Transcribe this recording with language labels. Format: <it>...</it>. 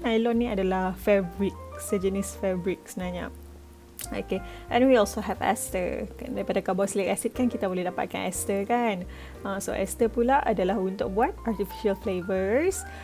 <ms>Nylon ni adalah fabric, sejenis fabric sebenarnya.</ms> <en>Okay, and we also have ester.</en> <ms>Daripada carboxylic acid kan kita boleh dapatkan ester kan. So ester pula adalah untuk buat</ms> <en>artificial flavors.</en>